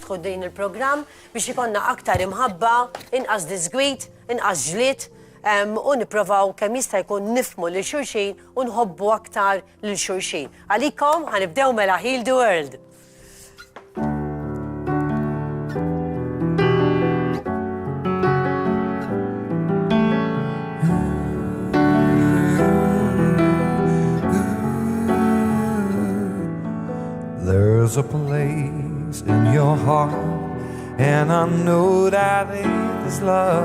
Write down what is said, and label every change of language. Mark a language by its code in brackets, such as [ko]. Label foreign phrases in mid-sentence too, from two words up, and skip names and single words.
[mt] insaħħu din il-programm biex ikonna aktar imħabba, inqas disgwit, inqas ġlit, u nipprovaw kemm jista' jkun nifmu lil xulxin u nħobbu aktar lil xulxin. Għalikom ħanibdew mela Heal the World. [en] There's a place in your heart, and I know that it is love.